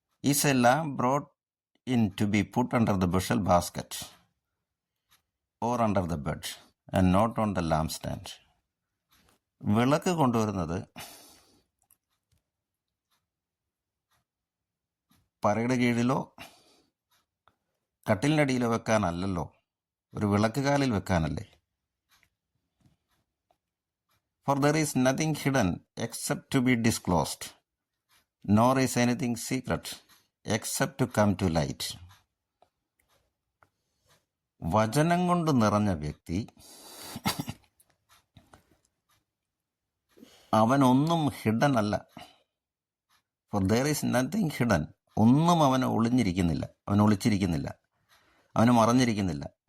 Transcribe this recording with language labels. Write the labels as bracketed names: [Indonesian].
[English] Is a lamb brought in to be put under the bushel basket or under the bed and not on the lampstand. [Malayalam] വിളക്ക് കൊണ്ടുവരുന്നത് പറയുടെ കീഴിലോ കട്ടിലിനടിയിലോ വെക്കാനല്ലല്ലോ, ഒരു വിളക്ക് കാലിൽ വെക്കാനല്ലേ. [English] For there is nothing hidden except to be disclosed, nor is anything secret except to come to light. [Malayalam] വചനം കൊണ്ട് നിറഞ്ഞ വ്യക്തി അവനൊന്നും ഹിഡൻ അല്ല. [English] For there is nothing hidden. [Malayalam] ഒന്നും അവന് ഒളിഞ്ഞിരിക്കുന്നില്ല, അവൻ ഒളിച്ചിരിക്കുന്നില്ല, അവന് മറഞ്ഞിരിക്കുന്നില്ല.